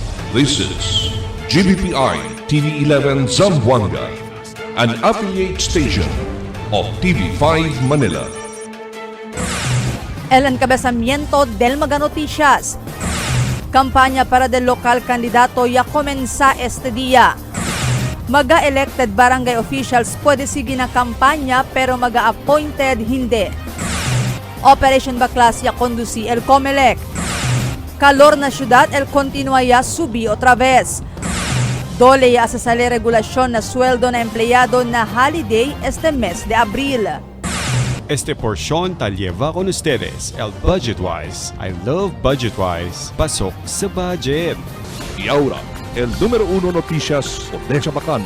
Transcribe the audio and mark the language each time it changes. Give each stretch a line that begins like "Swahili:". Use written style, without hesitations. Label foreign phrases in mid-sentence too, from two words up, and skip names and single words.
English: This is GBPI TV11 Zamboanga, an affiliate station of TV5 Manila.
Chavacano: El encabezamiento del Mega Noticias. Campaña para del local candidato ya comenza este día. Maga-elected barangay officials pwede sige na kampanya pero maga-appointed hindi. Operation Baklas ya conduci el COMELEC. Calor na syudad el continua ya subi otra vez. Dole ya sa sali regulasyon na sweldo na empleyado na holiday este mes de abril. Este porción tal lleva con ustedes el Budgetwise.
English: I love Budgetwise.
Filipino: Pasok sa budget.
Chavacano: Y ahora, el número 1 noticias por Necha Bacano.